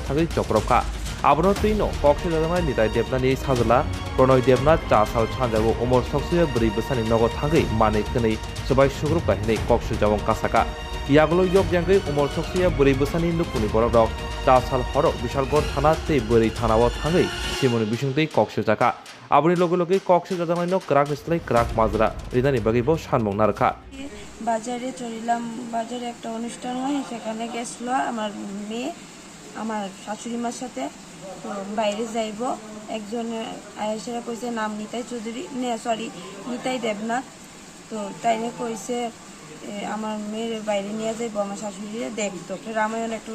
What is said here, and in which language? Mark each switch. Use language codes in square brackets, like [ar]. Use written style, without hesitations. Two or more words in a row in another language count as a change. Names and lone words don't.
[trp] thangui joprobka Abono tuino koksil jajangnai nitai Devnath ni sajala Pranay Devnath chasal chanjago Omar Soksiya buri busa ni nogo thangui mane khnei subai sugrupka hinei koksil jabong kasaka Yagolo yok jangai Omar Soksiya buri busa ni nukuni borok rok chasal horo Bishalgor thana tei buri thanao thangui simoni bisungtei koksil jaka Aboni loge loge koksil jajangnai no krak nislai krak মাজরা রিদানি বাগিবো সানমং নারকা [bn] বাজারে চলিলাম বাজারে একটা অনুষ্ঠান হয় সেখানে গেছিল আমার মেয়ে আমার শাশুড়ি মার সাথে তো বাইরে যাইব একজন আয়েশারা কইছে নাম নিতাই চৌধুরী নিতাই দেবনাথ তো তাইনে কইছে আমার মেয়ের বাইরে নিয়ে যাইব আমার শাশুড়িরে দেখতো রামায়ণ একটা